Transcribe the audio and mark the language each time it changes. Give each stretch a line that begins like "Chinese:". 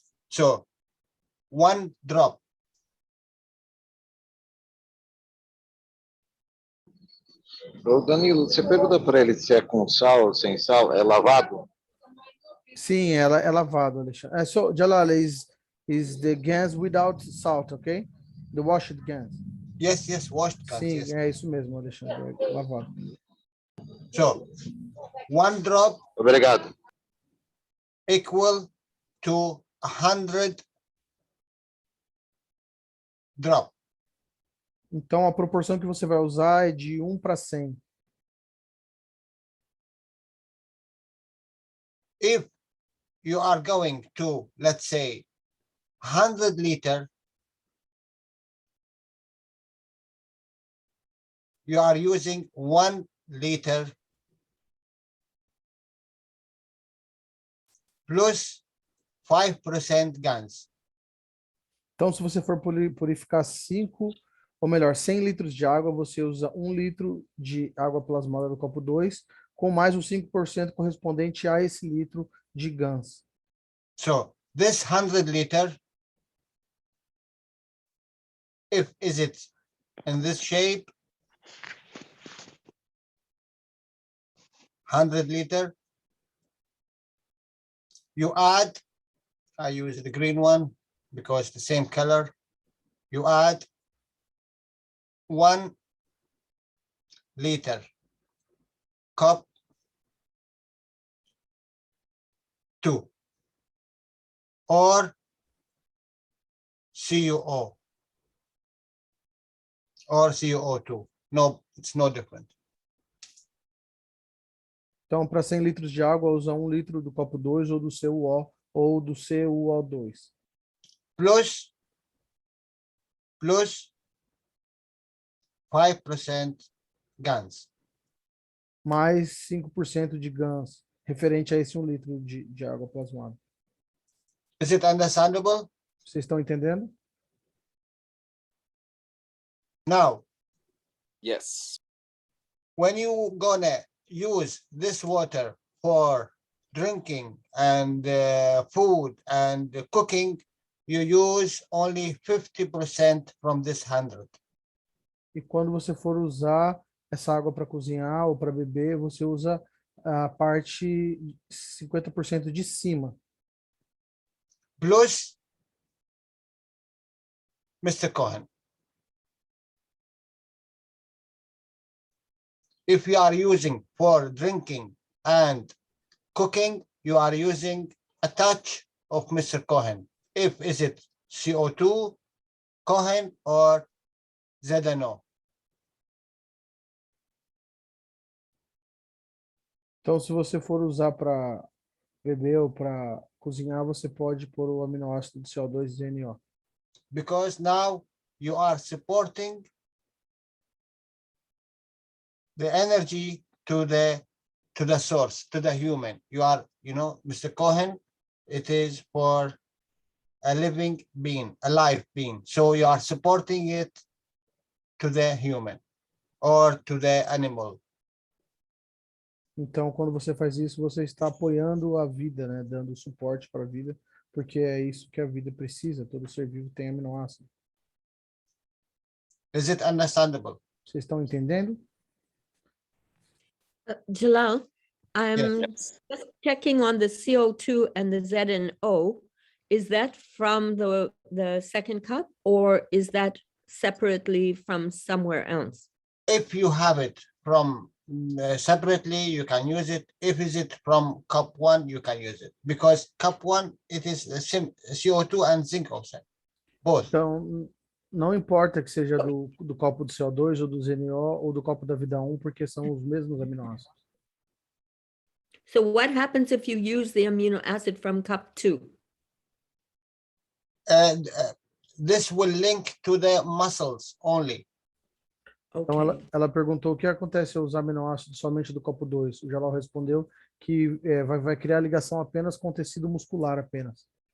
English: So, 1 drop.
Portuguese: Ô, Danilo, você pergunta para ele se é com sal ou sem sal, é lavado? Sim, ela é lavado, Alexandre.
English: So, Jalal, is the GANs without salt, okay? The washed GANs. Yes, washed GANs.
Portuguese: Sim,
English: yes.
Portuguese: é isso mesmo, Alexandre, é lavado.
English: So, 1 drop
Portuguese: Obrigado.
English: equal to 100 drop.
Portuguese: Então, a proporção que você vai usar é de 1 para 100.
English: If you are going to, let's say, 100 liter, you are using 1 liter plus 5% GANs.
Portuguese: Então, se você for purificar 5, ou melhor, 100 litros de água, você usa 1 litro de água plasmada do copo 2, com mais os 5% correspondente a esse litro de GANs.
English: So, this 100 liter, is it in this shape? 100 liter. You add, I use the green one because it's the same color. You add 1 liter cup 2 or CuO or CuO2. No, it's no different.
Portuguese: Então, para 100 litros de água, usa 1 litro do copo 2 ou do CuO ou do CuO2.
English: plus 5% GANs.
Portuguese: Mais 5% de GANs, referente a esse 1 litro de água plasmada.
English: Is it understandable?
Portuguese: Vocês estão entendendo?
English: Now, Yes. when you gonna use this water for drinking and food and cooking, you use only 50% from this 100.
Portuguese: E quando você for usar essa água para cozinhar ou para beber, você usa a parte 50% de cima.
English: Plus Mr. Cohen. If you are using for drinking and cooking, you are using a touch of Mr. Cohen. If is it CO2, Cohen, or ZNO.
Portuguese: Então, se você for usar para beber ou para cozinhar, você pode pôr o aminoácido de CO2 e ZNO.
English: Because now you are supporting the energy to the source, to the human. You are, Mr. Cohen, it is for a living being, a live being. So you are supporting it to the human or to the animal.
Portuguese: Então, quando você faz isso, você está apoiando a vida, né? Dando suporte para a vida, porque é isso que a vida precisa. Todo ser vivo tem aminoácido.
English: Is it understandable?
Portuguese: Vocês estão entendendo?
English: Jalal, I'm Yes. just checking on the CO2 and the ZNO. Is that from the second cup, or is that separately from somewhere else? If you have it from separately, you can use it. If is it from cup 1, you can use it. Because cup 1, it is the same CO2 and zinc oxide, both.
Portuguese: Então, não importa que seja do copo do CO2 ou do ZNO ou do copo da vida 1, porque são os mesmos aminoácidos.
English: So what happens if you use the amino acid from cup 2? And this will link to the muscles only.
Portuguese: Então,
English: Okay.
Portuguese: ela perguntou o que acontece se eu usar aminoácidos somente do copo 2. O Jalal respondeu que vai criar ligação apenas com tecido muscular apenas.